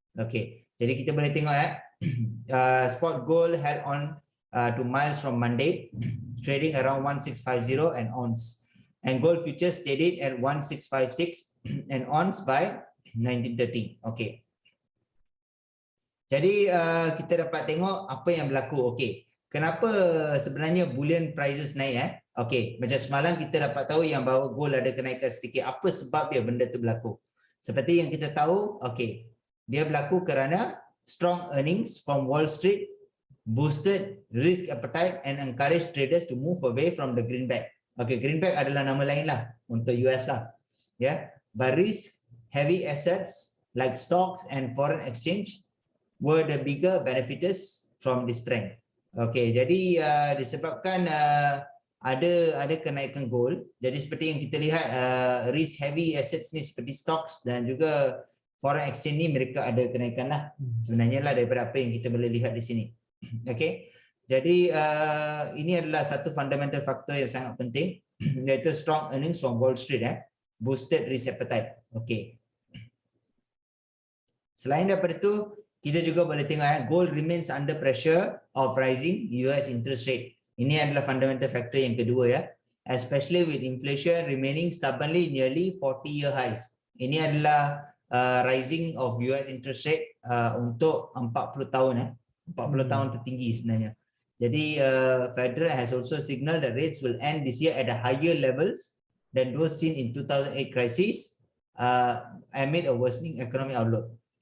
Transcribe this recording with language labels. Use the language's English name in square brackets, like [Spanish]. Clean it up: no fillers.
[Malay] Okey, jadi kita boleh tengok [English] spot gold held on to miles from Monday, trading around 1650 an ounce, and gold futures traded at 1656 an ounce by 1930. Okey. [Malay] Jadi kita dapat tengok apa yang berlaku. Okey. Kenapa sebenarnya bullion prices naik Okey, macam semalam kita dapat tahu yang bahawa gold ada kenaikan sedikit. Apa sebab dia benda tu berlaku? Seperti yang kita tahu, okey, dia berlaku kerana [English] strong earnings from Wall Street boosted risk appetite and encouraged traders to move away from the greenback. [Malay] Okay, greenback adalah nama lain lah untuk US lah. [English] Yeah, but risk heavy assets like stocks and foreign exchange were the bigger benefiters from this trend. [Malay] Okay, jadi disebabkan ada kenaikan gold. Jadi seperti yang kita lihat risk heavy assets ni seperti stocks dan juga foreign exchange ni mereka ada kenaikan lah sebenarnya lah daripada apa yang kita boleh lihat di sini. Okay, jadi ini adalah satu fundamental faktor yang sangat penting, iaitu [English] strong earnings from Wall Street, boosted risk appetite. [Malay] Okay. Selain daripada itu, kita juga boleh tengok [English] gold remains under pressure of rising US interest rate. [Malay] Ini adalah fundamental factor yang kedua [English] especially with inflation remaining stubbornly nearly 40-year highs. [Malay] Ini adalah rising of US interest rate untuk 40 tahun 40 tahun tertinggi sebenarnya. Jadi [English] Federal has also signaled that rates will end this year at a higher levels than those seen in 2008 crisis amid a worsening economic outlook.